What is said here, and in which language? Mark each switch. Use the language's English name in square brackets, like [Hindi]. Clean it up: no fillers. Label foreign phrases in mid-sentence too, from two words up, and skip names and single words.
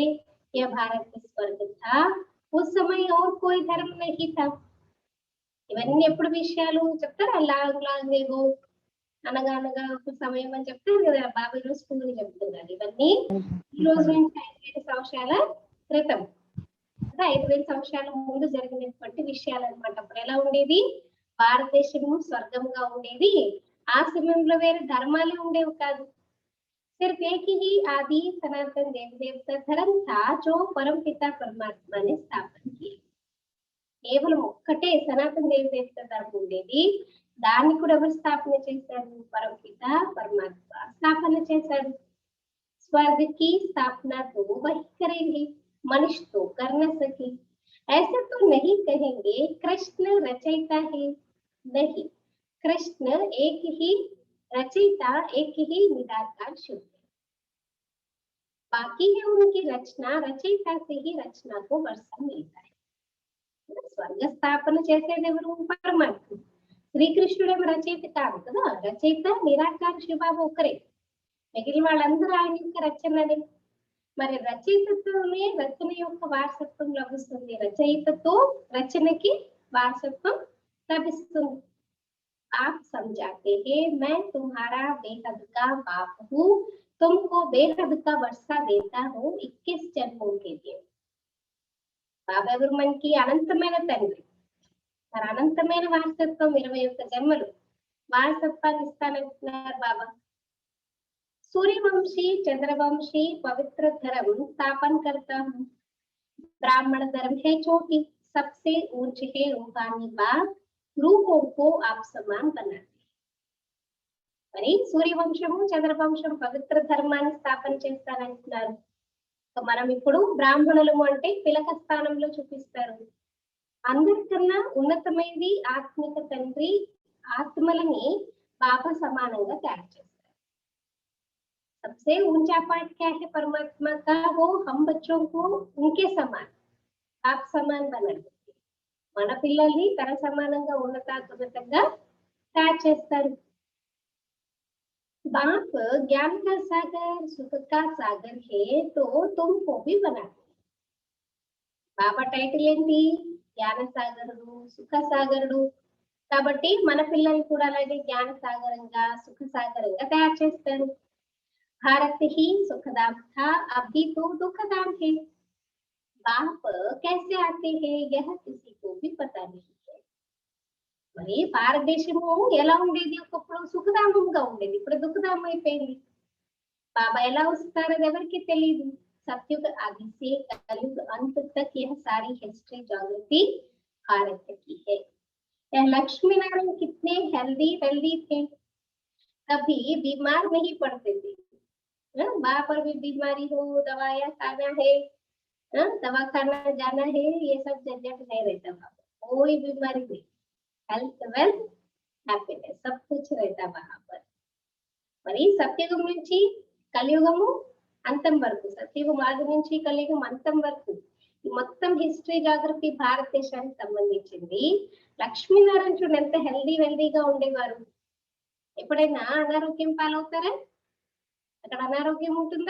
[Hindi] यह भारत स्वर्ग था. उस समय और कोई धर्म नहीं था. [Telugu] ఇవన్నీ ఎప్పుడు విషయాలు చెప్తారు? [English] long long ago [Telugu] అనగా అనగా ఒక సమయం అని చెప్తారు కదా. బాబా ఈరోజు స్కూల్ చెప్తున్నారు. ఇవన్నీ ఈ రోజు నుంచి 5000 సంవత్సరాల క్రితం కదా, 5000 సంవత్సరాల ముందు జరిగినటువంటి విషయాలు అనమాట. అప్పుడు ఎలా ఉండేది? భారతదేశము స్వర్గంగా ఉండేది. ఆ సమయంలో వేరే ధర్మాలే ఉండేవి కాదు. [Hindi] सिर्फ एक ही आदि सनातन देव देवता धर्म था जो परम पिता परमात्मा ने स्थापन किया. [Telugu] కేవలం ఒక్కటే సనాతన దేవత ధర్మం ఉండేది. దాన్ని కూడా ఎవరు స్థాపన చేశారు? పరమపిత పరమాత్మ స్థాపన చేశారు. [Hindi] स्वर्ग की स्थापना तो वही करेंगे, मनुष्य तो कर न सके. ऐसा तो नहीं कहेंगे कृष्ण रचयिता है. नहीं, कृष्ण एक ही रचयिता, एक ही निराकार शुद्ध है. बाकी है उनकी रचना, रचयिता से ही रचना को वर्षा मिलता है. [Telugu] స్వర్గ స్థాపన చేసేది ఎవరు? పరమాత్మ. శ్రీకృష్ణుడేమో రచయిత కాదు కదా. రచయిత నిరాకార శివబాబు ఒకరే. మిగిలిన వాళ్ళందరూ ఆయన యొక్క రచననే. మరి రచయితతోనే రచన యొక్క వారసత్వం లభిస్తుంది. రచయితతో రచనకి వారసత్వం లభిస్తుంది. [Hindi] आप समझाते हैं मैं तुम्हारा बेहद का बाप हूँ, तुमको बेहद का वर्षा देता हूँ 21 जन्मों के लिए. [Telugu] బాబా ఎవరు? మనకి అనంతమైన తండ్రి. మరి అనంతమైన వారసత్వం 21 జన్మలు వారసత్వాన్ని ఇస్తానంటున్నారు బాబా. [Hindi] सूर्यवंशी चंद्रवंशी पवित्र धर्म स्थापन करता हूँ. ब्राह्मण धर्म है छोटी, सबसे ऊंच है रूहानी बात. रूहों को आप समान बनाते. [Telugu] మరి సూర్యవంశము చంద్రవంశం పవిత్ర ధర్మాన్ని స్థాపన చేస్తానంటున్నారు. మనం ఇప్పుడు బ్రాహ్మణులము అంటే పిలక స్థానంలో చూపిస్తారు. అందరికన్నా ఉన్నతమైనది ఆత్మిక తండ్రి. ఆత్మలని బాబా సమానంగా తయారు చేస్తారు. [Hindi] सबसे ऊंचा पाठ क्या है परमात्मा का? वो हम बच्चों को उनके समान आप समान बनाते. [Telugu] మన పిల్లల్ని తన సమానంగా ఉన్నతంగా తయారు చేస్తారు. [Hindi] बाप ज्ञान का सागर सुख का सागर है तो तुमको भी बनाते. [Telugu] బాబా టైటిల్ ఏంటి? జ్ఞాన సాగరుడు సుఖ సాగరుడు. కాబట్టి మన పిల్లల్ని కూడా అలాగే జ్ఞాన సాగరంగా సుఖ సాగరంగా తయారు చేస్తారు. [Hindi] भारत ही सुखदाम था, अभी तो दुखदाम है. बाप कैसे आते हैं यह किसी को भी पता नहीं है. [Telugu] మరి భారతదేశము ఎలా ఉండేది? ఒకప్పుడు సుఖధామంగా ఉండేది, ఇప్పుడు దుఃఖధామం అయిపోయింది. బాబా ఎలా వస్తారో ఎవరికి తెలియదు. [Hindi] सतयुग आदि से कलयुग अंत तक यह सारी [English] history geography [Hindi] भारत की है। यह लक्ष्मी नारायण कितने [English] healthy wealthy [Hindi] थे, कभी बीमार नहीं पड़ते थे। वहां पर भी बीमारी हो, दवाइयाँ खाना है, दवा खाना जाना है, ये सब झंझट नहीं रहता वहां पर, कोई बीमारी नहीं, [English] health wealth happiness [Hindi] सब कुछ रहता वहां पर। [Telugu] మరి సత్యయుగం నుంచి కలియుగము అంతం వరకు, సత్యయుగం ఆది నుంచి కలియుగం అంతం వరకు ఈ మొత్తం [English] history geography [Telugu] భారతదేశానికి సంబంధించింది. లక్ష్మీనారాయణ చూడండి ఎంత [English] healthy wealthy-గా [Telugu] ఉండేవారు. ఎప్పుడైనా అనారోగ్యం పాలవుతారా? అక్కడ అనారోగ్యం ఉంటుందా?